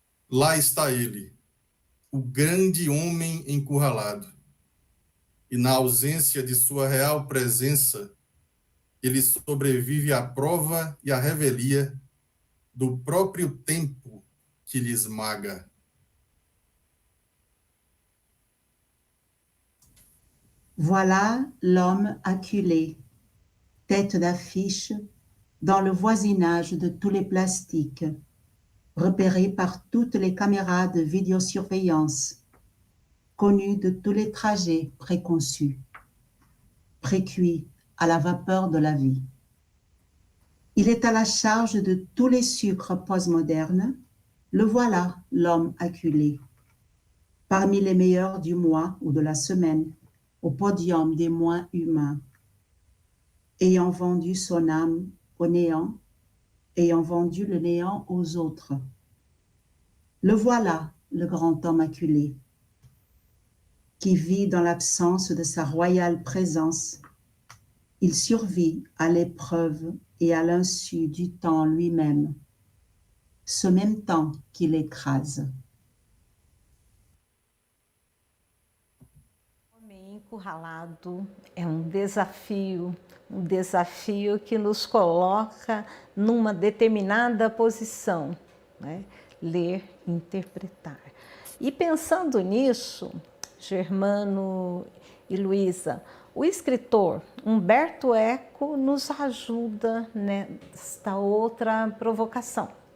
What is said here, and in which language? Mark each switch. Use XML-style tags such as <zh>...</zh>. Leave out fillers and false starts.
<pt>Lá está ele, o grande homem encurralado, e na ausência de sua real presença, ele sobrevive à prova e à revelia do próprio tempo que lhe esmaga.</pt> <fr>Voilà l'homme acculé, tête d'affiche dans le voisinage de tous les plastiques, repéré par toutes les caméras de vidéosurveillance, connu de tous les trajets préconçus, précuit à la vapeur de la vie. Il est à la charge de tous les sucres postmodernes. Le voilà, l'homme acculé, parmi les meilleurs du mois ou de la semaine, au podium des moins humains, ayant vendu son âme au néant, ayant vendu le néant aux autres. Le voilà, le grand homme acculé, qui vit dans l'absence de sa royale présence. Il survit à l'épreuve et à l'insu du temps lui-même, ce même temps qui l'écrase.</fr> <pt>Homem encurralado é um desafio que nos coloca numa determinada posição, né? Ler, interpretar. E pensando nisso, Germano e Luísa, o escritor Humberto Eco nos ajuda nesta outra provocação.</pt>